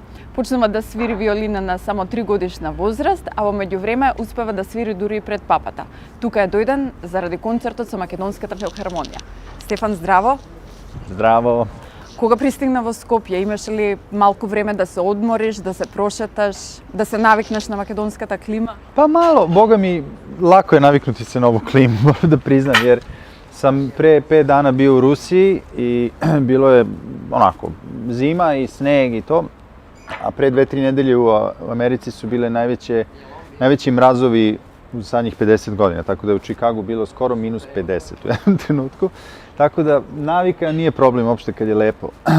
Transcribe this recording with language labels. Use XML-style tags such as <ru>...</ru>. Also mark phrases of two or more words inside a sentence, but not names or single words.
<mk>Почнува да свири виолина на само 3 годишна возраст, а во меѓувреме успева да свири дури и пред папата. Тука е дојден заради концертот со Македонската филхармонија. Стефан, здраво! Здраво! Кога пристигна во Скопје, имаш ли малку време да се одмориш, да се прошеташ, да се навикнеш на македонската клима?</mk> <sr>Па мало, бога ми, лако je naviknuti se na ovu klimu, moram da priznam, jer sam pre 5 dana bio u Rusiji i bilo je onako zima i sneg i to, a pre 2-3 nedelje u Americi su bile najveći mrazovi u zadnjih 50 godina, tako da je u Čikagu bilo skoro minus 50 u jednom trenutku, tako da navika nije problem uopšte kad je lepo.</sr>